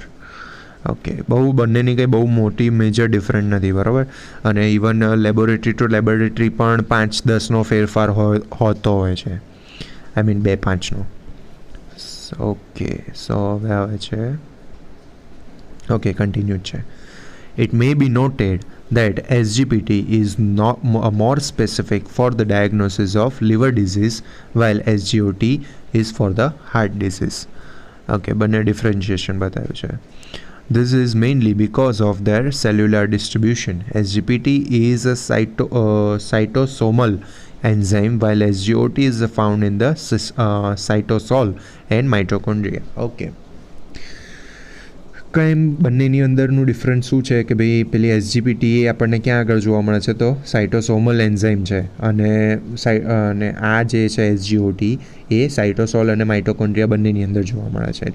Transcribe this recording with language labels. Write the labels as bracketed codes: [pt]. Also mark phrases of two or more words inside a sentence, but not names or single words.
[gu] ઓકે, બહુ બંનેની કંઈ બહુ મોટી [en] major different [gu] નથી, બરાબર. અને ઇવન [en] laboratory to laboratory [gu] પણ 5-10નો ફેરફાર હોતો હોય છે, [en] I mean [gu] 2-5નો. ઓકે, સો હવે આવે છે, ઓકે, કન્ટિન્યુ છે. [en] It may be noted that SGPT is not more specific for the diagnosis of liver disease, while SGOT is for the heart disease. [gu] Okay, બંને differentiation બતાવ્યું છે. [en] This is mainly because of their cellular distribution. SGPT is a cytosomal enzyme, while SGOT is found in the cytosol and mitochondria. Okay. [gu] કંઈ બંનેની અંદરનું ડિફરન્સ શું છે કે ભાઈ પેલી એસજીપીટી એ આપણને ક્યાં આગળ જોવા મળે છે તો [en] cytosomal enzyme [gu] છે અને આ જે છે એસજીઓટી એ સાઇટોસોલ અને માઇટોકોન્ડ્રિયા બંનેની અંદર જોવા મળે છે.